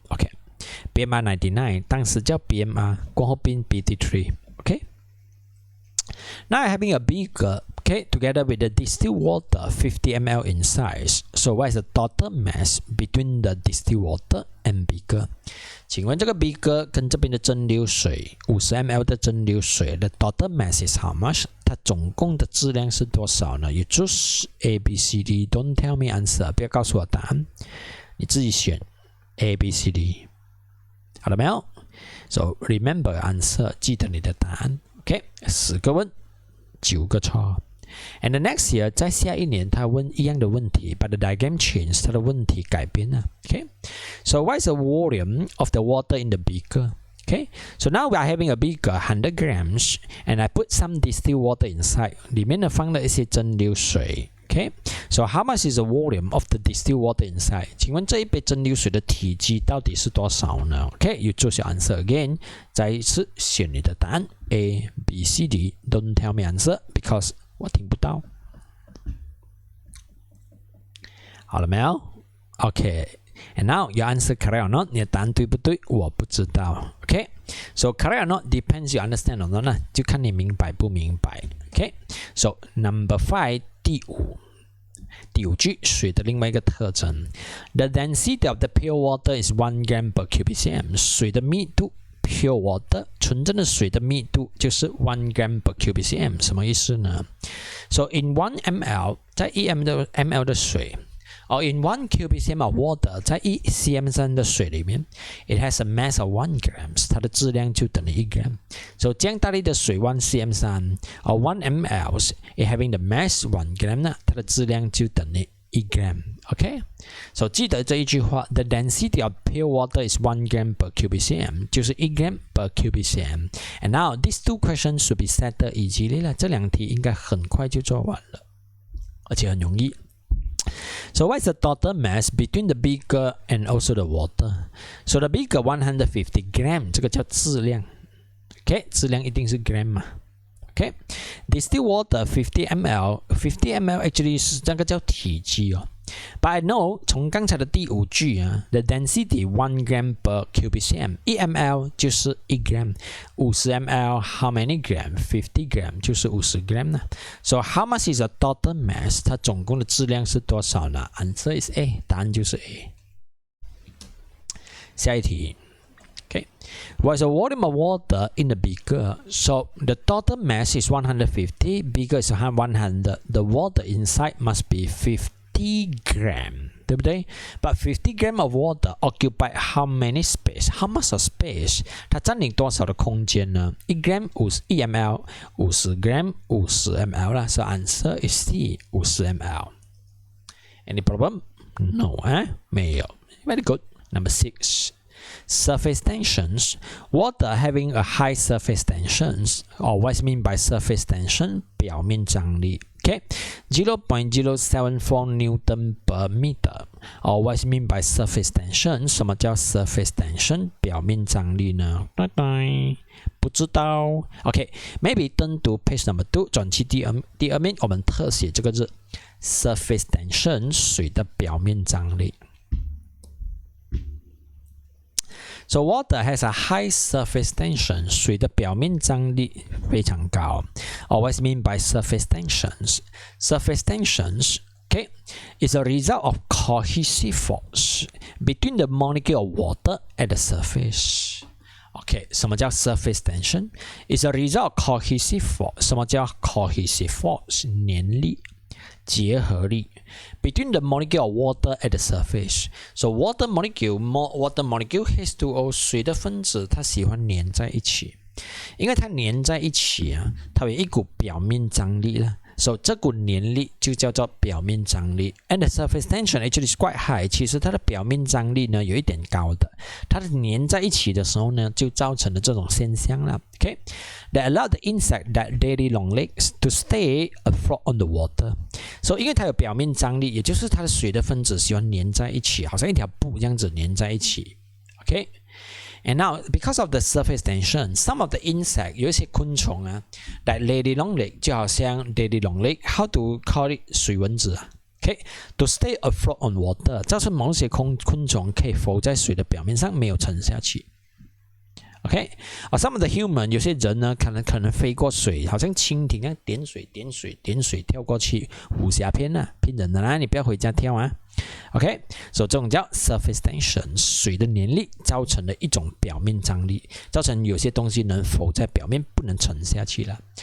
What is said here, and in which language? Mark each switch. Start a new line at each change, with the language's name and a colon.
Chinese: OK, BMR 99， 当时叫 BMR， 过后变 BT3。 OK.
English: Now having a beaker, okay, together with the distilled water 50 ml in size. So what is the total mass between the distilled water and beaker?
Chinese: 请问这个 beaker 跟这边的蒸馏水50 ml 的蒸馏水的
English: total mass is how much？
Chinese: 它总共的质量是多少呢？
English: You choose A, B, C, D. Don't tell me answer，
Chinese: 不要告诉我答案，你自己选 A, B, C, D。好了没有 ？
English: So remember answer，
Chinese: 记得你的答案。 OK，10个问9个错。
English: And the next year，
Chinese: 在下一年他问一样的问题 ，
English: but the diagram changed，
Chinese: 他的问题改变了。
English: OK，so what is the volume of the water in the beaker？ OK，so now we are having a beaker 100 grams and I put some distilled water inside，
Chinese: 里面呢放了一些蒸馏水。
English: OK，so how much is the volume of the distilled water inside？
Chinese: 请问这一杯蒸馏水的体积到底是多少呢 ？
English: OK，you choose your answer again，
Chinese: 再一次选你的答案 A, B, C, D。
English: Don't tell me answer because
Chinese: 我听不到。好了没有
English: ？OK， And now your answer correct or not?
Chinese: 你的答案对不对？我不知道。
English: Okay? So correct or not depends you understand or not
Chinese: 就看你明白不明白。
English: Okay? So number 5，
Chinese: 第五句，水的另外一个特征
English: ，The density of the pure water is 1 gram per cubic cm。
Chinese: 水的密度 ，
English: pure water
Chinese: 纯正的水的密度就是
English: 1 gram per cubic cm，
Chinese: 什么意思呢？
English: So in 1 ml，
Chinese: 在1 ml 的水。
English: Or in 1 cubic cm of water，
Chinese: 在1 cm 的水里面
English: ，it has a mass of 1 grams，
Chinese: 它的质量就等于1 gram。
English: So
Chinese: 这样大力的水1 cm
English: or 1 ml， it having the mass 1 gram 呢，
Chinese: 它的质量就等于1 gram。
English: OK， so
Chinese: 记得这一句话
English: ，the density of pure water is 1 gram per cubic cm， 就是1 gram per cubic cm。 And now these two questions should be settled easily
Chinese: 了，这两题应该很快就做完了，而且很容易。
English: So what is the total mass between the beaker and also the water? So the beaker 150 gram，
Chinese: 这个叫质量。 OK， 质量一定是 gram 嘛。
English: OK， distilled water 50 ml，50 ml actually
Chinese: 是这个叫体积哦。
English: But I know
Chinese: 从刚才的第5句啊
English: ，the density 1 gram per cubic cm，
Chinese: 1 ml 就是1 gram，
English: 50 ml how many gram？ 50 gram
Chinese: 就是50 gram 呢。
English: So how much is the total mass？
Chinese: 它总共的质量是多少呢 ？
English: Answer is A，
Chinese: 答案就是 A。下一题。
English: Okay, what is the volume of water in the beaker? So the total mass is 150, beaker is 100. The water inside must be 50 gram,
Chinese: 对不对
English: ？But 50 gram of water occupy how many space? How much of space?
Chinese: 它占领多少的空间呢？
English: 1 gram 1 ml, 50 gram 50 ml
Chinese: 啦。
English: So answer is C, 50 ml. Any problem? No,
Chinese: 没有。
English: Very good. Number 6. Surface tensions. Water having a high surface tensions, or what is mean by surface tension?
Chinese: 表面张力。
English: Okay, 0.074 Newton per meter. Or what is mean by surface tension?
Chinese: 什么叫
English: surface tension?
Chinese: 表面张力呢？不知道。
English: Okay, maybe turn to page number 2.
Chinese: 转去第二面，我们特写这个字
English: surface tension，
Chinese: 水的表面张力。
English: So water has a high surface tension.
Chinese: 水的表面张力非常高。
English: Or what is mean by surface tensions? Surface tensions, okay, is a result of cohesive force between the molecule of water at the surface. Okay,
Chinese: 什么叫
English: surface tension? It's a result of cohesive force.
Chinese: 什么叫 cohesive force? 粘力。结合力
English: between the molecule of water at the surface. So water molecule H2O
Chinese: 水的分子它喜欢粘在一起，因为它粘在一起啊，它有一股表面张力了。
English: So
Chinese: 这股粘力就叫做表面张力
English: ，and the surface tension actually is quite high。
Chinese: 其实它的表面张力呢有一点高的，它的粘在一起的时候呢，就造成了这种现象了。
English: Okay, that allow the insect that daily long legs to stay afloat on the water.
Chinese: So 因为它有表面张力，也就是它的水的分子喜欢粘在一起，好像一条布这样子粘在一起。
English: Okay. And now, because of the surface tension, some of the insect
Chinese: 有一些昆虫啊 ，
English: like lady long leg
Chinese: 就好像 lady long leg，
English: how to call it
Chinese: 水蚊子啊 ，
English: OK， to stay afloat on water，
Chinese: 造成某些昆虫可以浮在水的表面上，没有沉下去。
English: OK， some of the human
Chinese: 有些人呢，可能飞过水，好像蜻蜓啊，点水跳过去，武侠片啊，骗人的啦，你不要回家跳啊。 OK， 所以这种叫
English: surface tension，
Chinese: 水的粘力造成的一种表面张力，造成有些东西能浮在表面，不能沉下去了。